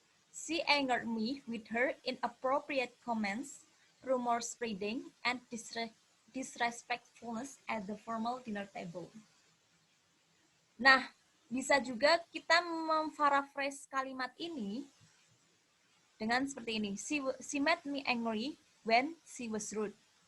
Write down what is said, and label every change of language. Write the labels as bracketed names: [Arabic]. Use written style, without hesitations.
[English] She angered me with her inappropriate comments, rumor spreading, and disrespectfulness at the formal dinner table. [Indonesian] Nah, bisa juga kita memparaphrase kalimat ini dengan seperti ini. [English] She made me angry when she was rude.